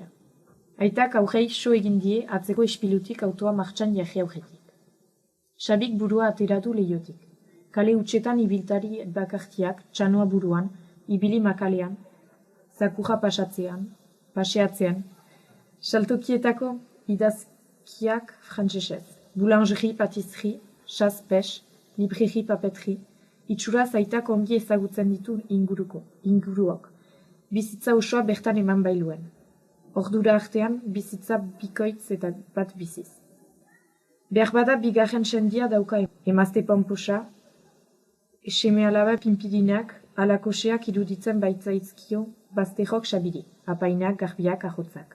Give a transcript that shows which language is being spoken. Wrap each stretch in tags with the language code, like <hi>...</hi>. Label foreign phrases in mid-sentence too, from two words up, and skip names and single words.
<eu>Aitak aurrei so egin die atzeko ispilutik autoa martxan jarri aurretik. Xabik burua ateratu lehiotik. Kale utxetan ibiltari bakartiak, txanoa buruan, ibili makalean, zakurra paseatzean, saltokietako idazkiak frantsesez,</eu> <fr>boulangerie, patisserie, chasse pêche, librairie, papeterie,</fr> <eu>itxuraz aitak ongi ezagutzen ditu inguruok, bizitza osoa bertan eman bailuen. Ordura artean, bizitza bikoitz eta bat biziz. Behar bada bigarren sendia dauka emazte pomposa, seme alaba pinpirinak, alakoseak iruditzen baitzaizkio bazterrok Xabiri, apainak, garbiak, ahotzak.</eu>